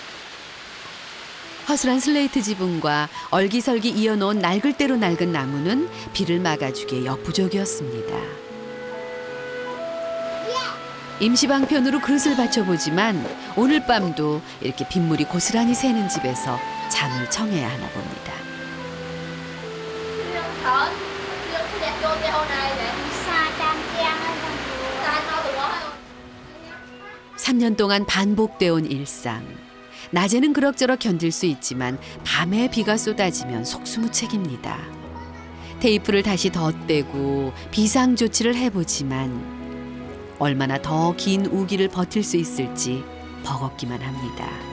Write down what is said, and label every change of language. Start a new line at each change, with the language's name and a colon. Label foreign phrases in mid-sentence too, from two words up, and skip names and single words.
Korean: 허술한 슬레이트 지붕과 얼기설기 이어놓은 낡을 대로 낡은 나무는 비를 막아주기에 역부족이었습니다. 임시방편으로 그릇을 받쳐보지만 오늘 밤도 이렇게 빗물이 고스란히 새는 집에서 잠을 청해야 하나 봅니다. Xa trang trang 3년 동안 반복되어 온 일상. 낮에는 그럭저럭 견딜 수 있지만 밤에 비가 쏟아지면 속수무책입니다. 테이프를 다시 덧대고 비상조치를 해보지만 얼마나 더 긴 우기를 버틸 수 있을지 버겁기만 합니다.